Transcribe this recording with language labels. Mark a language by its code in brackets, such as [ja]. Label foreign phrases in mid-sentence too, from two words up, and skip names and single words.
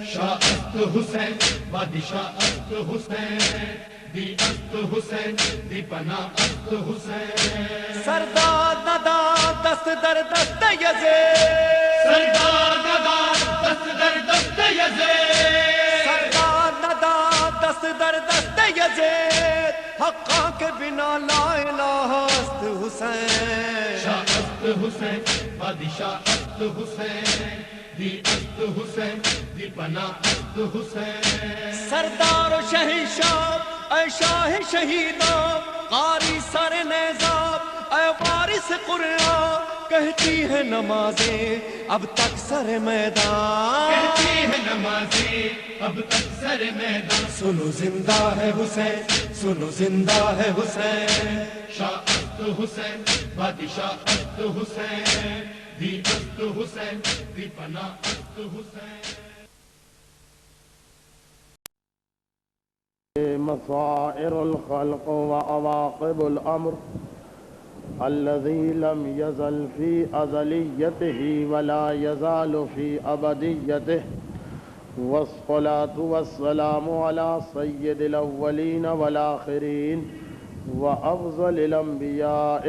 [fa] شاہ است حسین، بادشاہ است حسین، دی است حسین، دی پناہ است حسین. سردار نداد دست در دست یزید، سردار نداد دست در دست یزید، سردار نداد دست در دست یزید، حقا کے بنا [ar] لا الہ [fa] است حسین. شاہ است حسین، بادشاہ است حسین، دی است حسین، دی پناہ است حسین. [ur] سردار و شہنشاہ اے شاہ شہیداں، قاری سر نیزاب اے وارث قرآن، کہتی ہے نمازیں اب تک سر میدان، کہتی ہے نمازیں اب تک سر میدان. سنو زندہ ہے حسین، سنو زندہ ہے حسین. [fa] شاہ است حسین، بادشاہ است حسین، دی است حسین، دی پناہ است حسین. [ar] مصائر الخلق وعواقب الأمر الذي لم يزل في أزليته ولا يزال في أبديته، والصلاة والسلام على سيد الأولين والآخرين وأفضل الأنبياء